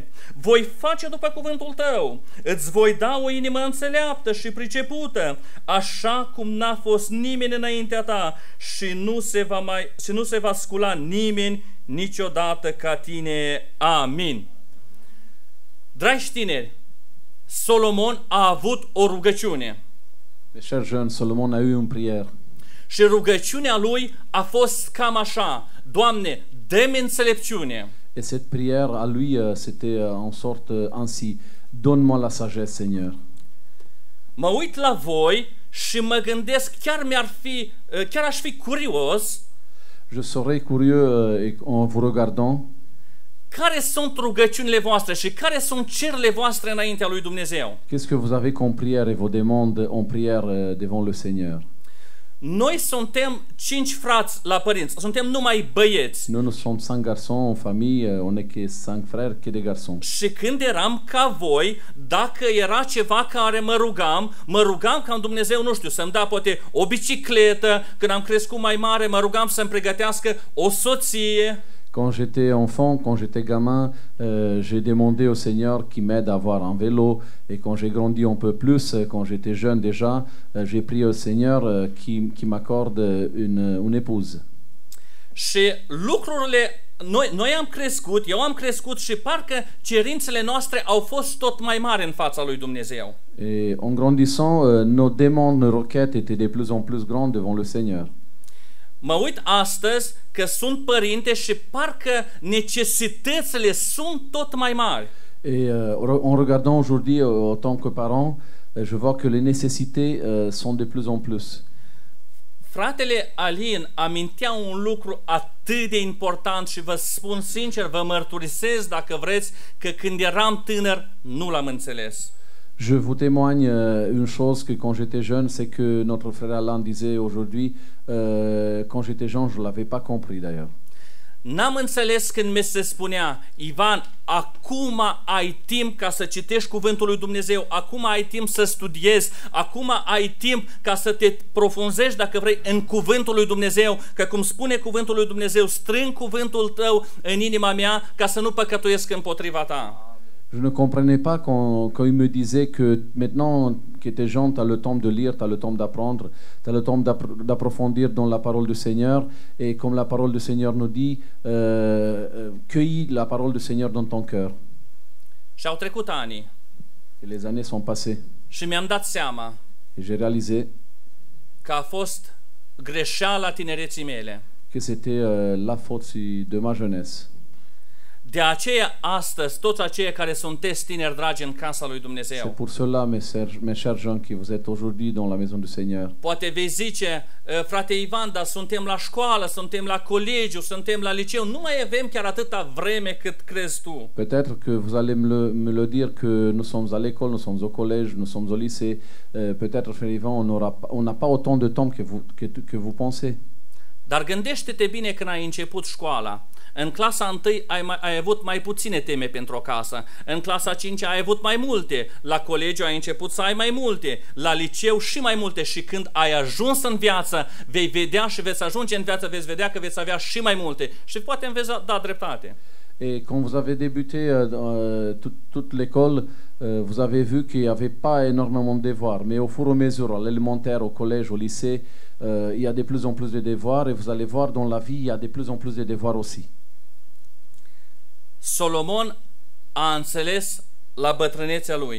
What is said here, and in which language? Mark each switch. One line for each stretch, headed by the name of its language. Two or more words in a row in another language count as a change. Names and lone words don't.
Romanian: Voi face după cuvântul tău, îți voi da o inimă înțeleaptă și pricepută, așa cum n-a fost nimeni înaintea ta și nu se va scula nimeni niciodată ca tine. Amin. Dragi tineri, Solomon a avut o rugăciune.
French: Mes chers jeunes, Solomon a eu une prière.
Romanian: Și rugăciunea lui a fost cam așa: Doamne, dă-mi înțelepciune.
French: Et cette prière à lui, c'était en sorte ainsi: donne-moi la sagesse, Seigneur.
Romanian: Mă uit la voi și mă gândesc, chiar aș fi curios.
French: Je serais curieux en vous regardant.
Romanian: Care sunt rugăciunile voastre și care sunt cererile voastre înaintea lui Dumnezeu?
French: Qu'est-ce que vous avez comme prière et vos demandes en prière devant le Seigneur?
Romanian: Noi suntem 5 frați la părinți, suntem numai băieți.
French: Nous sommes 5 garçons en famille, on n'est que 5 frères, que des garçons.
Romanian: Și când eram ca voi, dacă era ceva care mă rugam ca Dumnezeu, nu știu, să-mi dea poate o bicicletă, când am crescut mai mare, mă rugam să-mi pregătească o soție.
French: Quand j'étais enfant, quand j'étais gamin, j'ai demandé au Seigneur qui m'aide à avoir un vélo. Et quand j'ai grandi un peu plus, quand j'étais jeune déjà, j'ai prié au Seigneur qui m'accorde une épouse.
Romanian: Și lucrurile, noi am crescut, eu am crescut și parcă cerințele noastre au fost tot mai mari în fața lui Dumnezeu.
French: Et en grandissant, nos demandes, nos requêtes étaient de plus en plus grandes devant le Seigneur.
Romanian: Mă uit astăzi că sunt părinte și parcă necesitățile sunt tot mai mari.
French: Et en regardant aujourd'hui, en tant que parent, je vois que les nécessités sont de plus en plus.
Romanian: Fratele Alin amintea un lucru atât de important și vă spun sincer, vă mărturisesc dacă vreți că când eram tânăr nu l-am înțeles.
French: Je vous témoigne une chose que quand j'étais jeune, c'est que notre frère Alain disait aujourd'hui, quand j'étais jeune, je ne l'avais pas compris d'ailleurs.
Romanian: N-am înțeles când mi se spunea, Ivan, acum ai timp ca să citești cuvântul lui Dumnezeu, acum ai timp să studiezi, acum ai timp ca să te profunzești, dacă vrei, în cuvântul lui Dumnezeu, că cum spune cuvântul lui Dumnezeu, strâng cuvântul tău în inima mea ca să nu păcătuiesc împotriva ta.
French: Je ne comprenais pas quand il me disait que maintenant que tu es jeune, tu as le temps de lire, tu as le temps d'apprendre, tu as le temps d'approfondir dans la parole du Seigneur. Et comme la parole du Seigneur nous dit, cueillis la parole du Seigneur dans ton cœur.
Romanian: Și au trecut ani.
French: Et les années sont passées.
Romanian: Și mi-am dat seama
French: Et j'ai réalisé
Romanian: că a fost greșeala tinereții mele.
French: que c'était la faute de ma jeunesse.
Romanian: De aceea, astăzi, toți aceia care sunteți tineri dragi în casa lui
French: C'est
Romanian: Dumnezeu,
French: pour cela, mes chers gens, qui vous êtes aujourd'hui dans la maison du Seigneur.
Romanian: poate vei zice, frate Ivan, dar suntem la școală, suntem la colegiu, suntem la liceu, nu mai avem chiar atâta vreme cât crezi tu.
French: Peut-être que vous allez me le dire que nous sommes à l'école, nous sommes au collège, nous sommes au lycée. Peut-être, frère Ivan, on n'a pas autant de temps que vous pensez.
Romanian: Dar gândește-te bine când ai început școala. În clasa 1 ai avut mai puține teme pentru o casă, în clasa 5 ai avut mai multe, la colegiu ai început să ai mai multe, la liceu și mai multe și când ai ajuns în viață vei vedea și veți ajunge în viață, veți vedea că veți avea și mai multe și poate îmi veți da dreptate.
French: Et quand vous avez débuté toute l'école, vous avez vu qu'il n'y avait pas énormément de devoirs. Mais au fur et à mesure, à l'élémentaire, au collège, au lycée, il y a de plus en plus de devoirs. Et vous allez voir, dans la vie, il y a de plus en plus de devoirs aussi.
Romanian: Solomon a înțeles la bătrânețea lui.